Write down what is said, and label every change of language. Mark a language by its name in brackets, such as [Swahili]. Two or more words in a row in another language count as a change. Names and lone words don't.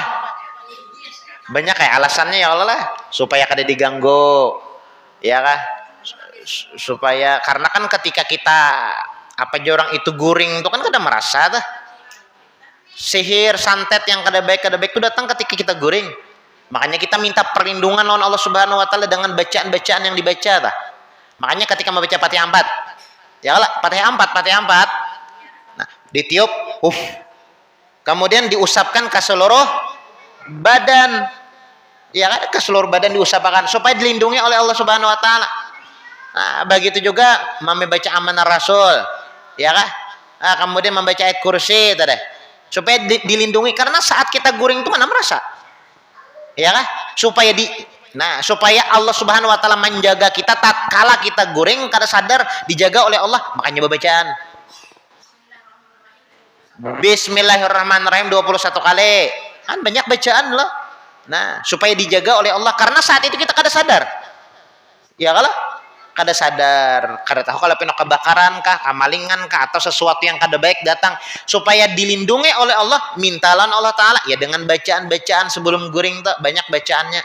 [Banjar] Banyak kayak alasannya ya Allah lah, supaya kada diganggu. Ya kah? Supaya karena kan ketika kita apa aja orang itu guring itu kan kada merasa tuh. Sihir, santet yang kada baik itu datang ketika kita guring. Makanya kita minta perlindungan lawan Allah [Arabic] Subhanahu wa taala [Banjar] dengan bacaan-bacaan yang dibaca tah. Makanya ketika membaca Fatihah 4. Ya Allah, Fatihah 4. Nah, ditiup, kemudian diusapkan ke seluruh badan. Ya kan, ke seluruh badan diusapkan supaya dilindungi oleh Allah [Arabic] Subhanahu wa taala. [Banjar] Nah, begitu juga membaca amanah Rasul. Ya kan? Nah, kemudian membaca ayat kursi tadi. Supaya dilindungi karena saat kita guring itu mana merasa. Ya kan? Supaya Allah [Arabic] Subhanahu wa taala [Banjar] menjaga kita tatkala kita guring kada sadar dijaga oleh Allah, makanya bacaan Bismillahirrahmanirrahim 21 kali. Kan banyak bacaan loh. Nah, supaya dijaga oleh Allah karena saat itu kita kada sadar. Ya kalau kada sadar, kada tahu kalau pina kebakaran kah, kamalingan kah atau sesuatu yang kada baik datang, supaya dilindungi oleh Allah, mintalan Allah taala ya dengan bacaan-bacaan sebelum guring tuh banyak bacaannya.